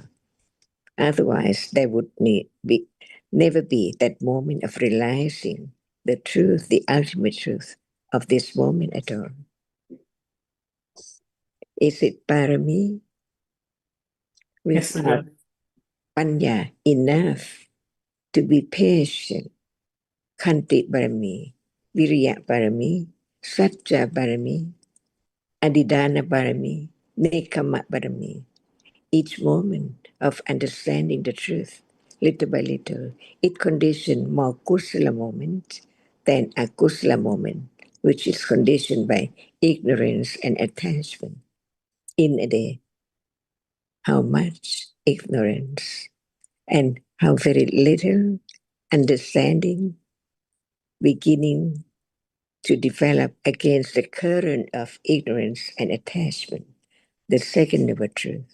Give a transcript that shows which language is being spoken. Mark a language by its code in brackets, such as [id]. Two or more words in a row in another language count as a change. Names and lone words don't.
[en] Otherwise, there would never be that moment of realizing the truth, the ultimate truth of this moment at all. Is it parami? We Yes, have panya enough to be patient. [pi] Khanti parami, viriya parami, satya parami, adidana parami, nekama parami. [en] Each moment of understanding the truth, little by little, it conditioned more kusala moment than a kusala moment, which is conditioned by ignorance and attachment. In a day, how much ignorance and how very little understanding beginning to develop against the current of ignorance and attachment, the second noble truth.